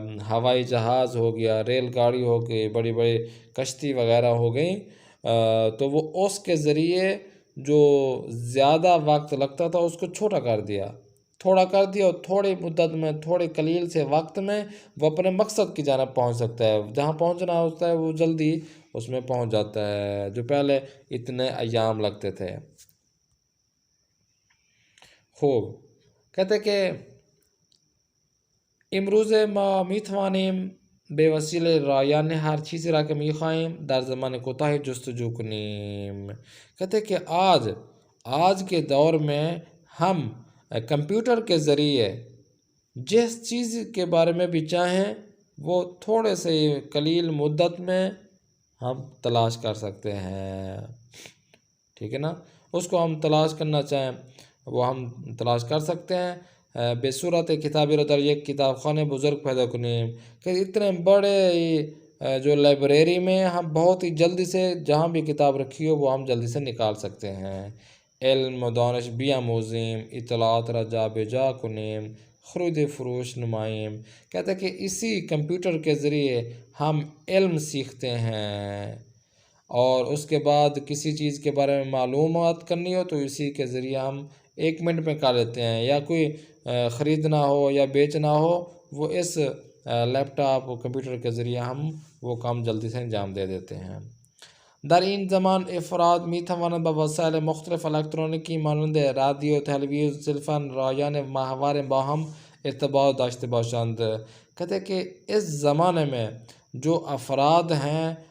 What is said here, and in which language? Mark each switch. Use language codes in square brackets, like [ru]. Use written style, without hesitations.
[ur] ہوائی جہاز ہو گیا، ریل گاڑی ہو گئی، بڑی بڑی کشتی وغیرہ ہو گئیں، تو وہ اس کے ذریعے جو زیادہ وقت لگتا تھا اس کو تھوڑا کر دیا اور تھوڑی مدت میں، تھوڑے قلیل سے وقت میں وہ اپنے مقصد کی جانب پہنچ سکتا ہے. جہاں پہنچنا ہوتا ہے وہ جلدی اس میں پہنچ جاتا ہے، جو پہلے اتنے ایام لگتے تھے. [fa] خوب، [ur] کہتے کہ [fa] امروزه ما میتوانیم به وسیله رایانه هر چیزی را که میخواهیم در زمان کوتاهی جستجو کنیم. [ur] کہتے کہ آج کے دور میں ہم کمپیوٹر کے ذریعے جس چیز کے بارے میں بھی چاہیں وہ تھوڑے سے قلیل مدت میں ہم تلاش کر سکتے ہیں. ٹھیک ہے نا، اس کو ہم تلاش کرنا چاہیں وہ ہم تلاش کر سکتے ہیں. [fa] بے صورت کتابی را در یک کتاب خانه بزرگ پیدا کنیم. [ur] کہ اتنے بڑے جو لائبریری میں ہم بہت ہی جلدی سے جہاں بھی کتاب رکھی ہو وہ ہم جلدی سے نکال سکتے ہیں. [fa] علم و دانش بیاموزیم، اطلاعات را جا بے جا کنیم، خرید فروش نمائیم. [ur] کہتے ہیں کہ اسی کمپیوٹر کے ذریعے ہم علم سیکھتے ہیں اور اس کے بعد کسی چیز کے بارے میں معلومات کرنی ہو تو اسی کے ذریعے ہم 1 منٹ میں کر لیتے ہیں. یا کوئی خریدنا ہو یا بیچنا ہو، وہ اس لیپ ٹاپ و کمپیوٹر کے ذریعے ہم وہ کام جلدی سے انجام دے دیتے ہیں. [fa] در این زمان افراد میتوانند با وسایل مختلف الکترونیکی مانند رادیو، تلویزیون، تلفن، رایانه ماهواره با هم ارتباط داشته باشند. [ur] کہتے کہ اس زمانے میں جو افراد ہیں